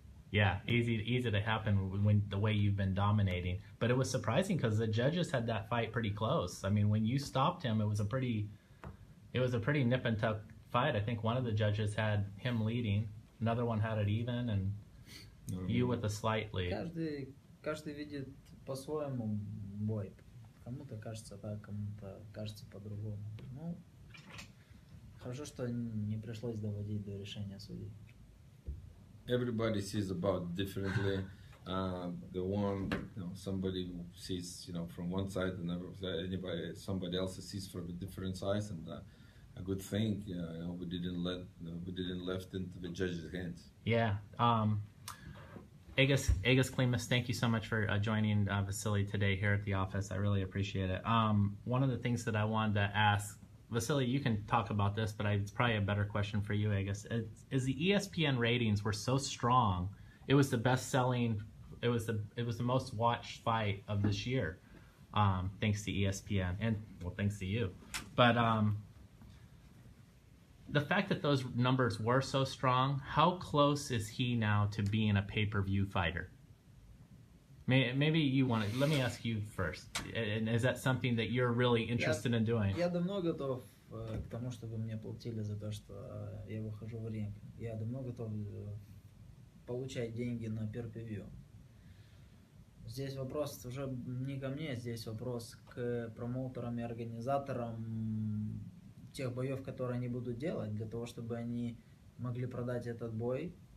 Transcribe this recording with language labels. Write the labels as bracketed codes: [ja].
[en] Yeah, easy to happen when the way you've been dominating. But it was surprising because the judges had that fight pretty close. I mean, when you stopped him, it was a pretty nip and tuck fight. I think one of the judges had him leading, another one had it even, and you with a slight lead. [ru] Каждый видит по-своему бой. Кому-то кажется так, кому-то кажется по-другому. Ну, хорошо, что не пришлось доводить до решения судей. [en] Everybody sees about differently. The one, somebody who sees, from one side, and somebody else sees from a different side, and a good thing, we didn't left into the judges' hands. Yeah. Aegis Klimas, thank you so much for joining Vasyl today here at the office. I really appreciate it. One of the things that I wanted to ask, Vasyl, you can talk about this, but it's probably a better question for you, Aegis. Is the ESPN ratings were so strong, it was the best-selling, it was the most watched fight of this year, thanks to ESPN, and, well, thanks to you. But the fact that those numbers were so strong, how close is he now to being a pay-per-view fighter? Maybe you want to, let me ask you first. And is that something that you're really interested in doing? [ru] Я давно готов к тому, чтобы мне платили за то, что я выхожу в ринг. Я давно готов получать деньги на pay-per-view. Здесь вопрос уже не ко мне, здесь вопрос к промоутерам и организаторам тех боев, которые они будут делать, для того, чтобы они могли продать этот бой.